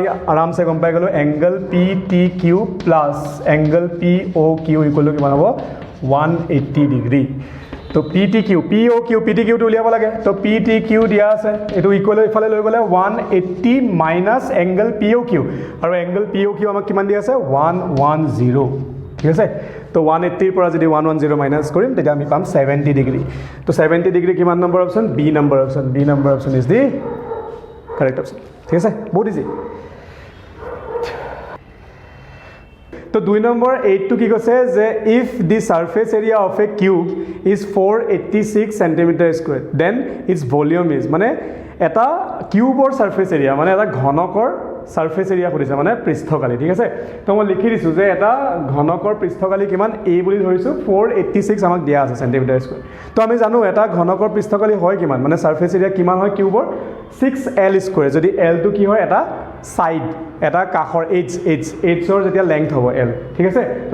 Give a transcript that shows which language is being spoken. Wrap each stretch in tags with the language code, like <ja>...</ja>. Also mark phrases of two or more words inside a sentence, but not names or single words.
<as>আৰামছে গম পাই গলো এংগল PTQ</as> <en>plus angle</en> <as>POQ</as> <en>equal to</en> <as>কিমান হ'ব 180 ডিগ্ৰী তো PTQ POQ PTQ টো উলিয়াব লাগে তো PTQ দিয়া আছে এটো ইকুৱেল ইফালে লৈ গলে 180</as> <en>minus angle</en> <as>POQ আৰু এংগল POQ আমাক কিমান দিয়া আছে 110 ঠিক আছে তো 180 ৰ পৰা যদি 110 মাইনাস কৰিম তেতিয়া আমি পাম 70 ডিগ্ৰী তো 70 ডিগ্ৰী কিমান নম্বৰ অপচন</as> <en>B number option is the correct option</en> <hi>ठीक है बहुत इजी तो 2 नंबर 8 टू की</hi> <as>কৈছে যে</as> <en>if the surface area of a cube is 486 centimeter square then its volume is</en> <as>মানে এটা কিউবৰ সারফেস এরিয়া মানে এটা ঘনকৰ</as> <en>surface area</en> <as>সুধিছে মানে পৃষ্ঠকালি ঠিক আছে তো মই লিখি দিছো যে এটা ঘনকৰ পৃষ্ঠকালি কিমান a বুলি ধৰিছো 486 আমাক দিয়া আছে</as> <en>centimeter square</en> <as>তো আমি জানো এটা ঘনকৰ পৃষ্ঠকালি হয় কিমান মানে</as> <en>surface area</en> <as>কিমান হয় কিউবৰ 6l স্কয়াৰ যদি l টো কি হয় এটা সাইড এটা কাখৰ h ৰ যেতিয়া লেংথ হ'ব l ঠিক আছে তো</as>